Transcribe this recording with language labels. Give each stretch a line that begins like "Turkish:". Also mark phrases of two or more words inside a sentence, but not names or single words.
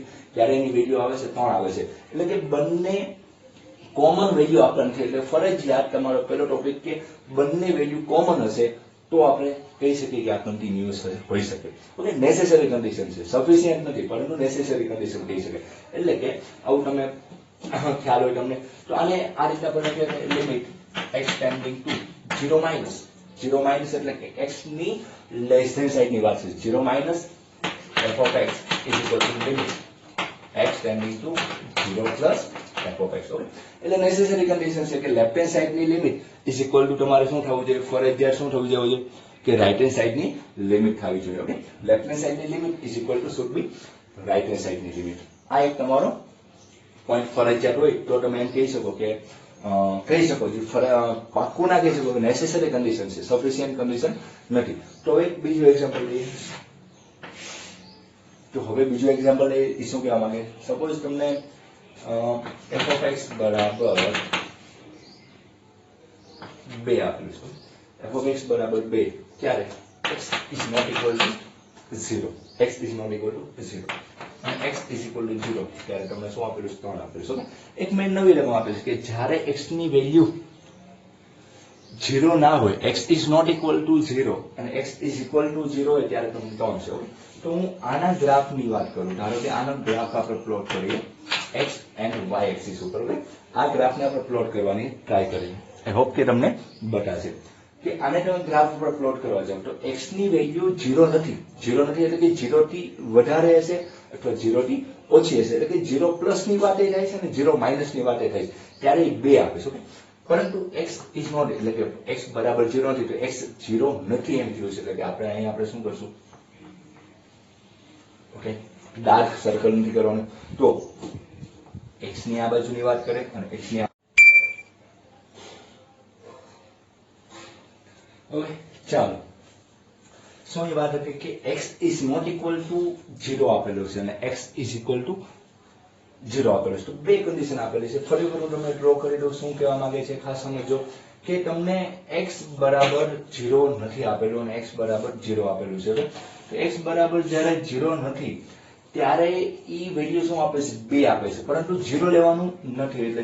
Gujarati: ત્યારે એની વેલ્યુ આવે છે 3 આવે છે એટલે કે બંને
English: common value
Gujarati: આપણને છે એટલે ફરજિયાત તમારો પહેલો ટોપિક કે બંને વેલ્યુ કોમન હશે તો આપણે કહી શકીએ કે આ કન્ટિન્યુઅસ હોઈ શકે ઓકે
English: necessary condition
Gujarati: છે સફિશિયન્ટ નથી પરંતુ
English: necessary condition
Gujarati: કહી શકાય એટલે કે આવું તમે ખ્યાલ હોય તમને તો આને આ રીતના પણ લખે
English: limit x tending to 0 minus
Gujarati: એટલે કે x ની
English: less than side
Gujarati: ની વાત છે
English: 0 minus f of x is equal to limit x tending to 0 plus f of x
Gujarati: ઓકે એટલે નેસેસરી કન્ડિશન છે કે
English: left hand side
Gujarati: ની
English: limit is equal to
Gujarati: તમારે શું થવું જોઈએ ફરજિયાત શું થવું જોઈએ કે
English: right hand side
Gujarati: ની લિમિટ થવી જોઈએ ઓકે
English: left hand side
Gujarati: ની
English: limit is equal to should be right hand side
Gujarati: ની લિમિટ આ એક તમારો પોઈન્ટ ફરજિયાત હોય તો તમે એમ કહી શકો કે પાક્કું ના કહી શકો કે
English: necessary condition
Gujarati: છે
English: sufficient condition
Gujarati: નથી તો એક બીજું એક્ઝામ્પલ લઈએ તો હવે બીજું એક્ઝામ્પલ એ શું કહેવા માંગે સપોઝ તમને
English: f of x
Gujarati: બરાબર 2 આપેલું છે
English: f of x
Gujarati: બરાબર 2 ક્યારે
English: x is not equal to 0
Gujarati: x is not equal to 0 અને
English: x is equal to 0
Gujarati: ત્યારે તમને શું આપેલું છે 3 આપેલું છે એક મેં નવી રકમ આપેલી છે કે જ્યારે x ની વેલ્યુ 0 ના હોય
English: x is not equal to 0
Gujarati: અને
English: x is equal to 0
Gujarati: હોય ત્યારે તમને 3 છે ઓકે તો હું આના ગ્રાફ ની વાત કરું ધારો કે આનો ગ્રાફ આપણે પ્લોટ કરીએ
English: x and y axis
Gujarati: ઉપર ઓકે આ ગ્રાફને આપણે પ્લોટ કરવાની ટ્રાય કરીએ
English: I hope
Gujarati: કે તમને બતાશે કે આને તમે ગ્રાફ ઉપર પ્લોટ કરવા જાવ તો x ની વેલ્યુ 0 નથી એટલે કે 0 થી વધારે હશે અથવા 0 થી ઓછી હશે એટલે કે
English: 0 plus
Gujarati: ની વાતે થાય છે અને
English: 0 minus
Gujarati: ની વાતે થાય છે ત્યારે એ 2 આપે છે ઓકે પરંતુ
English: x is not
Gujarati: એટલે કે x બરાબર 0 નથી તો x 0 નથી એમ થયું છે એટલે કે આપણે અહીં આપણે શું કરશું ઓકે
English: dark circle
Gujarati: નથી કરવાનું તો x ની આ બાજુની વાત કરે અને x ની ઓકે ચાલો શું એ વાત હતી કે
English: x is not equal to 0
Gujarati: આપેલું છે અને
English: x is equal to 0
Gujarati: આપેલું છે તો બે કન્ડિશન આપેલી છે ફરી વખત તમે ડ્રો કરી દો શું કહેવા માંગે છે ખાસ સમજો કે તમને x બરાબર 0 નથી આપેલું અને x બરાબર 0 આપેલું છે તો x બરાબર જ્યારે 0 નથી ત્યારે ઈ વેલ્યુ શું આપે છે 2 આપે છે પરંતુ 0 લેવાનું નથી એટલે